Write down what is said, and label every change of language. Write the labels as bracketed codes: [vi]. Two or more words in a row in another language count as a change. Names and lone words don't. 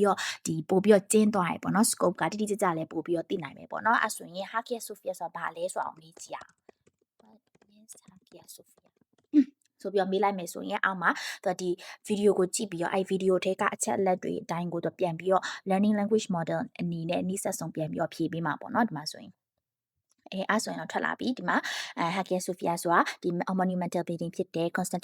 [my] တော့ကျင်းသွားရပေါ့နော် scope ကတိတိကျကျလည်းပို့ပြီးတော့သိနိုင်မယ်ပေါ့နော်အဲဆိုရင် Hagia Sophia ဆိုတာဘာလဲဆိုအောင်မေးကြည့်အောင် [en] What is Hagia Sophia [my] ဆိုပြီးတော့မေးလိုက်မယ်ဆိုရင်အောက်မှာဒီ video ကိုကြည့်ပြီးတော့အဲ့ video ထဲကအချက်အလက်တွေအတိုင်းကိုတော့ပြန်ပြီးတော့ [en] learning language model [my] အနေနဲ့နှိစက်ဆုံးပြန်ပြီးတော့ဖြည့်ပေးမှာပေါ့နော်ဒီမှာဆိုရင်အဲ့ဆိုရင်တော့ထွက်လာပြီဒီမှာHagia Sophia ဆိုတာဒီ [en] monumental building [my] ဖြစ်တဲ့